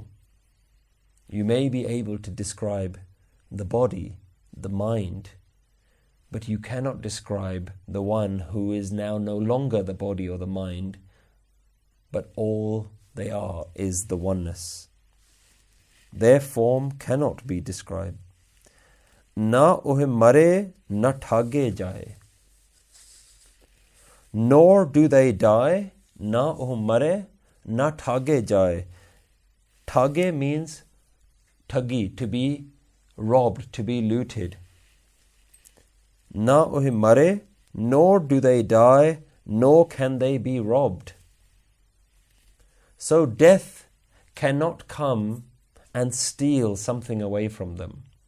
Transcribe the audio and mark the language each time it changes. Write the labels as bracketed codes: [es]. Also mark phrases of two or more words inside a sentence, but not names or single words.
[en] You may be able to describe the body, the mind, but you cannot describe the one who is now no longer the body or the mind, but all they are is the oneness. Their form cannot be described. [pa] ਨਾ ਓਹਿ ਮਰਹਿ ਨ ਠਾਗੇ ਜਾਹਿ. [en] Nor do they die. [pa] ਨਾ ਓਹਿ ਮਰਹਿ ਨ ਠਾਗੇ ਜਾਹਿ. [en] Thage means thagi, to be robbed, to be looted. [pa] ਨਾ ਓਹਿ ਮਰਹਿ, [en] nor do they die, nor can they be robbed. So death cannot come and steal something away from them.